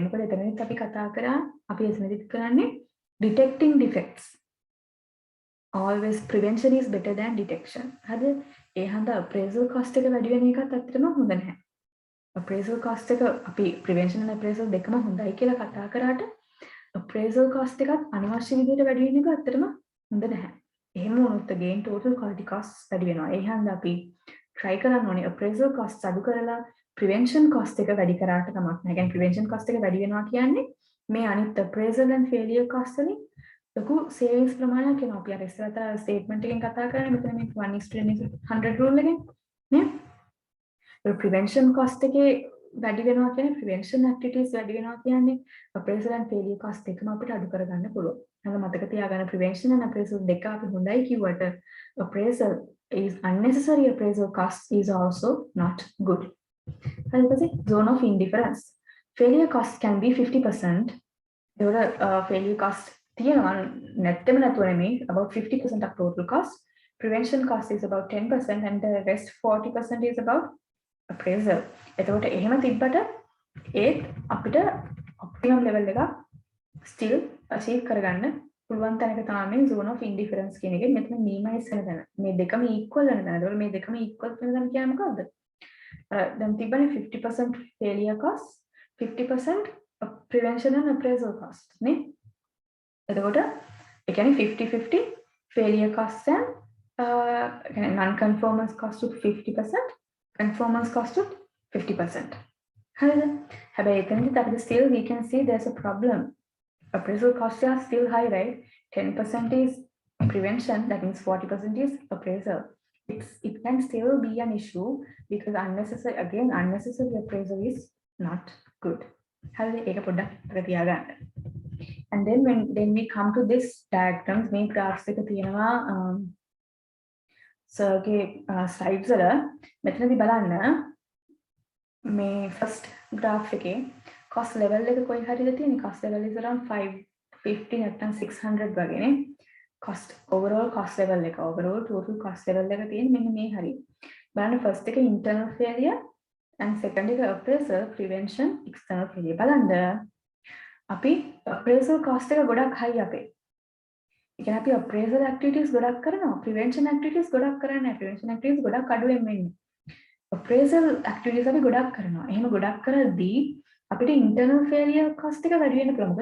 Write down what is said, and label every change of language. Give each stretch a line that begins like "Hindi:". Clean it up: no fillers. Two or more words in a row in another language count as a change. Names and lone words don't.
Sinhala: මොකද එතනදිත් අපි කතා කරා අපි එතනදිත් කරන්නේ
English: detecting defects. Always prevention is better than detection.
Sinhala: හරිද? ඒ හන්ද
English: appraisal cost
Sinhala: එක වැඩි වෙන එකත් ඇත්තටම හොඳ නැහැ.
English: appraisal cost
Sinhala: එක අපි
English: prevention and appraisal
Sinhala: දෙකම හොඳයි කියලා කතා කරාට
English: appraisal cost
Sinhala: එකත් අනවශ්‍ය විදිහට වැඩි වෙන එක ඇත්තටම හොඳ නැහැ. එහෙම වුණොත් again
English: total quality costs
Sinhala: වැඩි වෙනවා. ඒ හන්ද අපි try කරන්න ඕනේ
English: appraisal costs
Sinhala: අඩු කරලා
English: prevention cost
Sinhala: එක වැඩි කරාට කමක් නැහැ. කියන්නේ
English: prevention cost
Sinhala: එක වැඩි වෙනවා කියන්නේ මේ අනිත්
English: appraisal and failure cost
Sinhala: වලින් ලොකු savings ප්‍රමාණයක් එනවා. අපි අර ඉස්සරහට statement එකෙන් කතා කරන්නේ මෙතන මේ 1:100 rule එකෙන් නේ. ඒ
English: prevention cost
Sinhala: එකේ වැඩි වෙනවා කියන්නේ
English: prevention activities
Sinhala: වැඩි වෙනවා කියන්නේ
English: appraisal and failure cost
Sinhala: එකම අපිට අඩු කරගන්න පුළුවන්. එහෙනම් මතක තියාගන්න
English: prevention and appraisal
Sinhala: දෙක අපි හොඳයි කිව්වට
English: appraisal is unnecessary appraisal cost is also not good. ඊට zone of indifference. Failure cost can be 50%.
Sinhala: ඒවල
English: failure cost
Sinhala: තියෙනවා නැත්තෙම නැතුව නෙමෙයි
English: about 50% of total cost. Prevention cost is about 10% and the rest 40% is about appraisal.
Sinhala: එතකොට එහෙම තිබ්බට ඒත් අපිට
English: optimum level
Sinhala: එක
English: still achieve
Sinhala: කරගන්න පුළුවන් තැනක තමයි මේ
English: zone of indifference
Sinhala: කියන එකේ මෙතන minimize වෙන තැන. මේ දෙකම equal වෙන තැන. ඒතකොට මේ දෙකම equal වෙන තැන කියන්නේ මොකද්ද? දැන් තිබ්බනේ
English: 50% failure cost, 50% prevention and appraisal cost
Sinhala: නේ. එතකොට ඒ කියන්නේ
English: 50-50 failure costs and non-conformance cost to 50%, conformance cost to 50%.
Sinhala: හරිද? හැබැයි එතනදිත් අපිට
English: still we can see there's a problem. Appraisal costs are still high, right? 10% is prevention, that means 40% is appraisal. It can still be an issue because unnecessary appraisal is not good.
Sinhala: හරිද? ඒක පොඩ්ඩක් අර තියාගන්න.
English: And then when we come to this diagrams,
Sinhala: මේ graphs එක තියෙනවා සර්ගේ slides වල. මෙතනදී බලන්න මේ
English: first graph
Sinhala: එකේ
English: cost level
Sinhala: එක කොයි හරියද තියෙන්නේ?
English: cost level is around 550 නැත්නම් 600 වගේනේ. overall cost level
Sinhala: එක
English: overall total cost level
Sinhala: එක තියෙන්නේ මෙන්න මේ හරිය.
English: බලන්න first එක internal failure and second එක appraisal, prevention, external failure.
Sinhala: බලන්න අපි
English: appraisal cost
Sinhala: එක ගොඩක් high අපේ. ඒ කියන්නේ අපි
English: appraisal activities
Sinhala: ගොඩක් කරනවා,
English: prevention activities
Sinhala: ගොඩක් කරන්නේ නැහැ.
English: prevention activities
Sinhala: ගොඩක් අඩුවෙන් වෙන්නේ.
English: appraisal activities
Sinhala: අපි ගොඩක් කරනවා. එහෙම ගොඩක් කරද්දී අපිට
English: internal failure cost
Sinhala: එක වැඩි වෙන්න පුළුවන්.